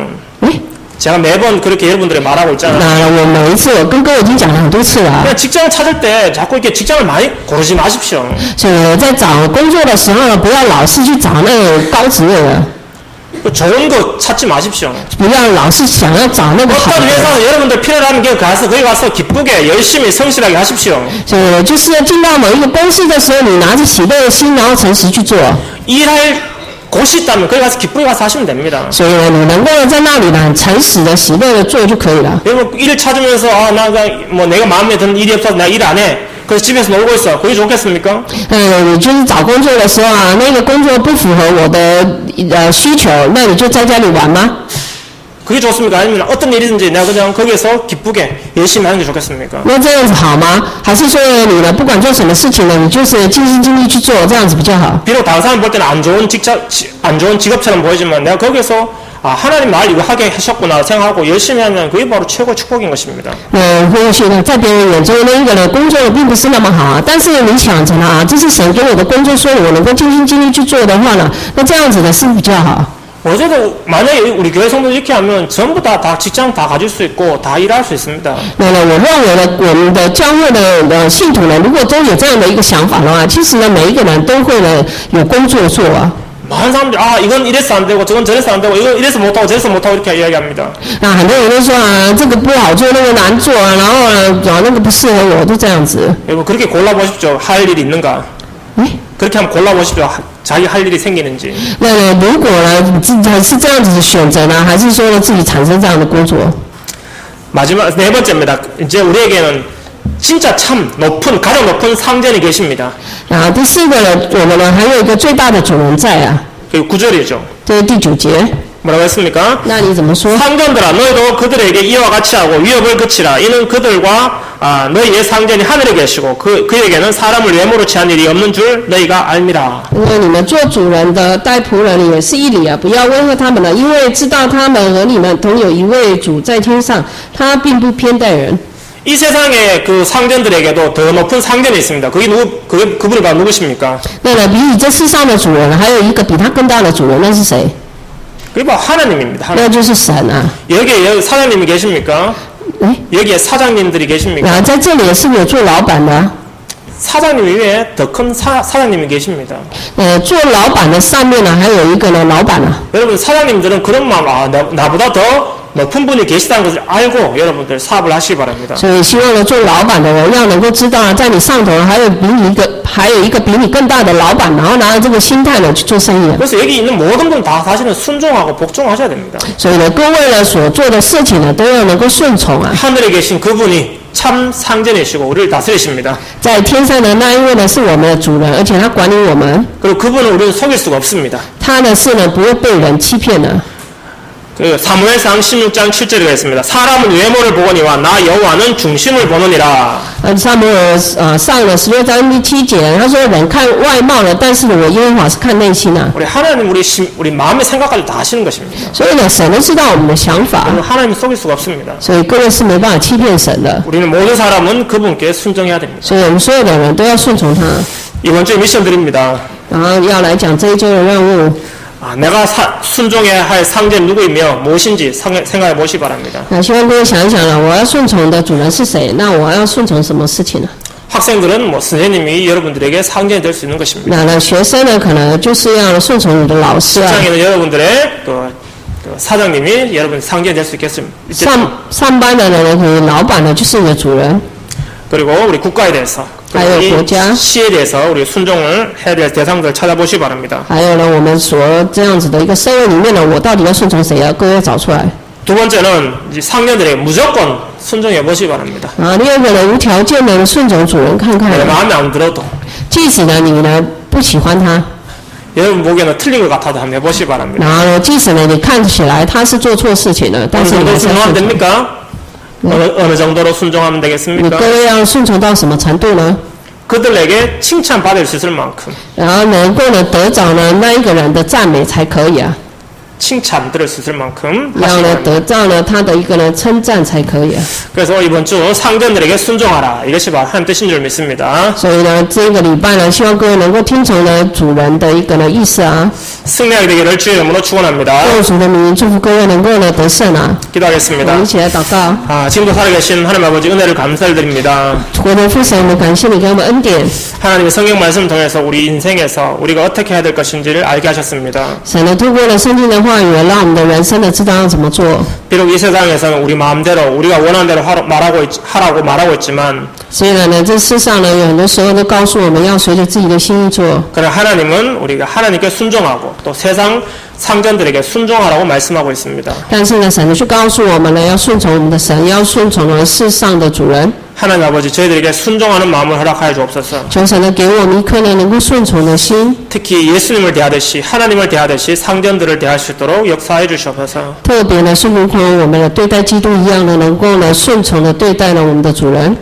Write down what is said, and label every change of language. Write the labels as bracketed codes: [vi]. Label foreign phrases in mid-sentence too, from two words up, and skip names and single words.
[ko] 哎， 제가 매번 그렇게 여러분들이 말하고 있잖아요. [zh] 那我每一次我跟各位已经讲了很多次了啊。 [ko] 그냥 직장을 찾을 때 자꾸 이렇게 직장을 많이 고르지 마십시오. [zh] 所以在找工作的时候呢，不要老是去找那个高职位的， [ko] 좋은 거 찾지 마십시오. [zh] 不要老是想要找那个好 [ko] 어떤 [zh] 的。 [ko] 회사는 여러분들 필요하면 거기 가서 기쁘게 열심히 성실하게 하십시오. [zh] 所以就是进到某一个公司的时候，你拿着喜乐的心，然后诚实去做。 [ko] 일할 곳이 있다면 거기 가서 기쁘게 가서 하시면 됩니다. [zh] 所以呢，你能够在那里呢很诚实的、喜乐的做就可以了。 [ko] 여러분 일 찾으면서 뭐 내가 마음에 드는 일이 없어서 내가 일 안 해. 그래서 집에서 놀고 있어. 그게 좋겠습니까? [zh] 你就是找工作的时候啊，那个工作不符合我的需求，那你就在家里玩吗？ [ko] 그게 좋습니까? 아니면 어떤 일이든지 내가 그냥 거기에서 기쁘게 열심히 하는 게 좋겠습니까? [zh] 那这样子好吗？还是说你呢，不管做什么事情呢，你就是尽心尽力去做，这样子比较好？ [ko] 비록 다른 사람 볼 때는 안 좋은 직업처럼 보이지만 내가 거기서 하나님 날 이거 하게 하셨구나 생각하고 열심히 하면 그게 바로 최고의 축복인 것입니다. [zh] 或许呢，在别人眼中那个人工作的并不是那么好啊，但是你想着呢这是神给我的工作，所以我能够尽心尽力去做的话呢，那这样子呢是比较好。 [ko] 어제도 만약에 우리 교회 성도 이렇게 하면 전부 다 직장 다 가질 수 있고 다 일할 수 있습니다. [zh] 那我认为呢，我们的教会的信徒呢，如果都有这样的一个想法的话，其实呢，每一个人都会呢有工作做啊。 [ko] 많은 사람들이 이건 이래서 안 되고 저건 저래서 안 되고 이건 이래서 못하고 저래서 못하고 이렇게 이야기합니다. [zh] 那很多人都说这个不好做，那个难做啊，然后呢，那个不适合我，都这样子。 [ko] 여러분 그렇게 골라보십시오. 할 일이 있는가? 그렇게 한번 골라보십시오. 자기 할 일이 생기는지. [zh] 那如果呢，是这样子的选择呢，还是说呢自己产生这样的工作？ [ko] 마지막 네 번째입니다. 이제 우리에게는 진짜 참 높은 가장 높은 상전이 계십니다. [zh] 第四个呢，我们呢还有一个最大的主人在啊， [ko] 그 9절이죠. [zh] 这是第9节。 [ko] 뭐라고 했습니까? [zh] 那你怎么说？ [ko] 상전들아 너희도 그들에게 이와 같이 하고 위협을 그치라. 이는 그들과 너희의 상전이 하늘에 계시고 그에게는 사람을 외모로 취한 일이 없는 줄 너희가 알미라. [zh] 因为你们做主人的待仆人也是一理啊，不要威吓他们了，因为知道他们和你们同有一位主在天上，他并不偏待人。 [ko] 이 세상의 그 상전들에게도 더 높은 상전이 있습니다. 그분이 바로 누구십니까? [zh] 那么比你这世上的主人，还有一个比他更大的主人，那是谁？ [ko] 그게 바로 하나님입니다. [zh] 那 [ko] 하나님. [zh] 就是神啊！ [ko] 여기 사장님이 계십니까? 哎， 여기에 사장님들이 계십니까? [zh] 在这里是不是有做老板的？ [ko] 사장님 위에 더 큰 사장님이 계십니다. [zh] 做老板的上面呢，还有一个呢老板啊。 [ko] 여러분 사장님들은 그런 마음, 나보다 더 높은 분이 계시다는 것을 알고 여러분들 사업을 하시기 바랍니다. [zh] 所以希望呢，做老板的人要能够知道，在你上头还有一个比你更大的老板，然后拿着这个心态呢去做生意。 [ko] 그래서 여기 있는 모든 분 다 사실은 순종하고 복종하셔야 됩니다. [zh] 所以呢，各位呢所做的事情呢，都要能够顺从啊。 [ko] 하늘에 계신 그분이 참 상전이시고 우리를 다스리십니다. [zh] 在天上的那一位呢，是我们的主人，而且他管理我们。 [ko] 그리고 그분은 우리를 속일 수가 없습니다. [zh] 他呢是呢不会被人欺骗的。 [ko] 그 사무엘상 16장 7절에 있습니다. 사람은 외모를 보거니와 나 여호와는 중심을 보느니라. [zh] 撒母耳上了16章第7节，他说人看外貌了，但是呢我耶和华是看内心啊。 [ko] 우리 하나님 우리 마음의 생각까지 다 아시는 것입니다. [zh] 所以呢，神都知道我们的想法， [ko] 그러면 하나님 속일 수가 없습니다. [zh] 所以各位是没办法欺骗神的。 [ko] 우리는 모든 사람은 그분께 순종해야 됩니다. [zh] 所以我们所有的人都要顺从他。 [ko] 이번 주에 미션 드립니다. [zh] 然后要来讲这一周的任务。 [ko] 내가 순종해야 할 상전 누구이며 무엇인지 생각해 보시기 바랍니다. [zh] 希望各位想一想了，我要顺从的主人是谁？那我要顺从什么事情呢？ [ko] 학생들은 선생님이 여러분들에게 상전이 될 수 있는 것입니다. [zh] 那学生呢，可能就是要顺从你的老师啊。 [ko] 직장에는 여러분들의 또 사장님이 여러분 상전이 될 수 있겠습니다. [zh] 上班的人呢，可能老板呢就是你的主人。 [ko] 그리고 우리 국가에 대해서 그리고 시에 대해서 우리 순종을 해야 될 대상들을 찾아보시기 바랍니다. [zh] 还有呢，我们所这样子的一个社会里面呢，我到底要顺从谁啊？各位要找出来。 [ko] 두 번째는 이제 상전들에게 무조건 순종해 보시기 바랍니다. [zh] 第二个呢，无条件的顺从主人看看。 [ko] 내 마음에 안 들어도 [zh] 即使呢你呢不喜欢他， [ko] 여러분 보기에는 틀린 것 같아도 한번 해보시기 바랍니다. [zh] 然后呢，即使呢你看起来他是做错事情了，但 [ko] 어느 [zh] 是你 [ko] 정도 [zh] 还是要 [ko] 순종하면 [zh] 顺从。 [ko] 됩니까? 어느 정도로 순종하면 [zh] 你 [ko] 되겠습니까? [zh] 各位要顺从到什么程度呢？ [ko] 그들에게 칭찬받을 수 있을 만큼 [zh] 然后能够呢得着呢那一个人的赞美才可以啊， [ko] 칭찬 들을 수 있을 만큼 [zh] 要 [ko] 하시기 [zh] 呢 [ko] 바랍니다. [zh] 得到呢他的一个呢称赞才可以啊。 [ko] 그래서 이번 주 상전들에게 순종하라. 이것이 바로 하나님 뜻인 줄 믿습니다. [zh] 所以呢，这个礼拜呢，希望各位能够听从呢主人的一个呢意思啊。 [ko] 승리하게 되기를 주의 이름으로 축원합니다. [zh] 用主的名祝福各位能够呢得胜啊。我 [ko] 기도하겠습니다. [zh] 们一起来祷告。 [ko] 지금도 살아계신 하나님 아버지 은혜를 감사드립니다. [zh] 国的父神，我们感谢你给我们恩典。 [ko] 하나님의 성경 말씀을 통해서 우리 인생에서 우리가 어떻게 해야 될 것인지를 알게 하셨습니다. [zh] 神呢，透过了圣经的话语，让我们的人生呢知道要怎么做。 [ko] 비록 이 세상에서는 우리 마음대로 우리가 원하는 대로 하라고 말하고 있지만 [zh] 虽然呢，这世上呢有很多时候都告诉我们要随着自己的心意做， [ko] 그러나 하나님은 우리가 하나님께 순종하고 또 세상 상전들에게 순종하라고 말씀하고 있습니다. [zh] 但是呢，神呢却告诉我们呢，要顺从我们的神，要顺从呢世上的主人。 [ko] 하나님 아버지 저희들에게 순종하는 마음을 허락하여 주옵소서. [zh] 求神呢给我们一颗呢能够顺从的心， [ko] 특히 예수님을 대하듯이 하나님을 대하듯이 상전들을 대할 수 있도록 역사해 주시옵소서. [zh] 特别呢是如同我们的对待基督一样呢，能够呢顺从的对待呢我们的主人。